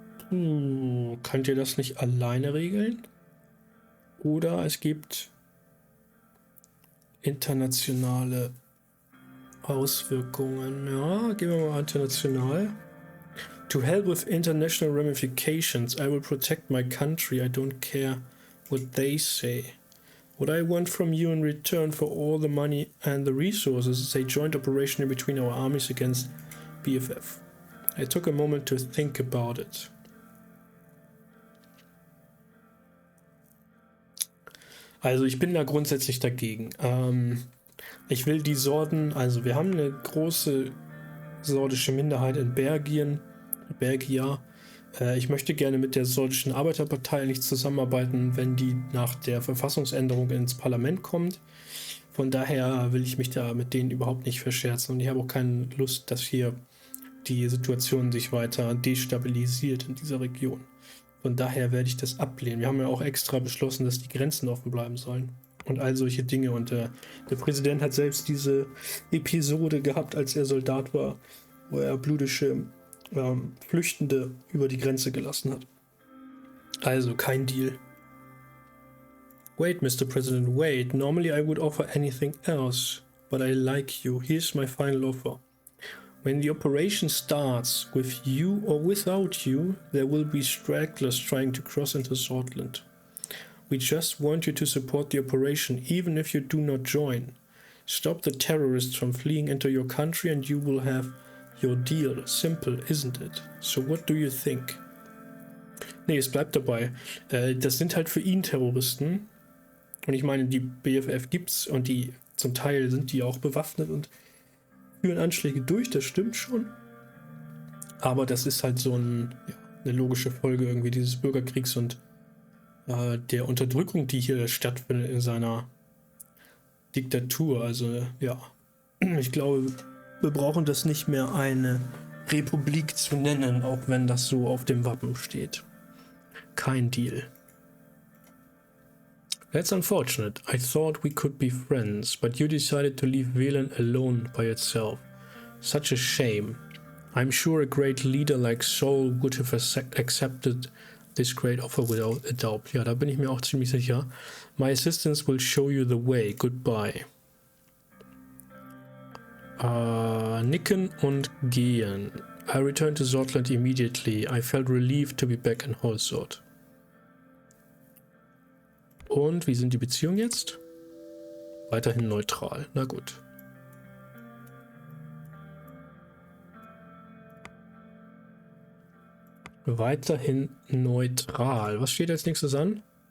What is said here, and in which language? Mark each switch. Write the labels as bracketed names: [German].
[German] Könnt ihr das nicht alleine regeln? Oder es gibt internationale Auswirkungen. Ja, gehen wir mal international. [English] To help with international ramifications, I will protect my country. I don't care what they say. What I want from you in return for all the money and the resources is a joint operation in between our armies against BFF. I took a moment to think about it. [German] Also ich bin da grundsätzlich dagegen. Ich will die Sorden, also wir haben eine große sordische Minderheit in Belgien. Ich möchte gerne mit der sordischen Arbeiterpartei nicht zusammenarbeiten, wenn die nach der Verfassungsänderung ins Parlament kommt. Von daher will ich mich da mit denen überhaupt nicht verscherzen und ich habe auch keine Lust, dass hier die Situation sich weiter destabilisiert in dieser Region. Von daher werde ich das ablehnen. Wir haben ja auch extra beschlossen, dass die Grenzen offen bleiben sollen. und all solche Dinge. Und der Präsident hat selbst diese Episode gehabt, als er Soldat war, wo er blüdische Flüchtende über die Grenze gelassen hat. Also kein Deal. [English] Wait, Mr. President, wait. Normally I would offer anything else, but I like you. Here's my final offer. When the operation starts, with you or without you, there will be stragglers trying to cross into Sordland. We just want you to support the operation, even if you do not join. Stop the terrorists from fleeing into your country and you will have your deal. Simple, isn't it? So what do you think? [German] Nee, es bleibt dabei. Das sind halt für ihn Terroristen. Und ich meine, die BFF gibt's und die zum Teil sind die auch bewaffnet und führen Anschläge durch, das stimmt schon. Aber das ist halt so eine logische Folge irgendwie dieses Bürgerkriegs und der Unterdrückung, die hier stattfindet in seiner Diktatur. Also ja, ich glaube, wir brauchen das nicht mehr eine Republik zu nennen, auch wenn das so auf dem Wappen steht. Kein Deal. [English] That's unfortunate. I thought we could be friends, but you decided to leave Velen alone by itself. Such a shame. I'm sure a great leader like Saul would have accepted this great offer without a doubt. [German] Ja, da bin ich mir auch ziemlich sicher. [English] My assistance will show you the way. Goodbye. [German] Nicken und gehen. [English] I returned to Sordland immediately. I felt relieved to be back in Holsort. [German] Und wie sind die Beziehungen jetzt? Weiterhin neutral. Na gut. Weiterhin neutral. Was steht als nächstes an?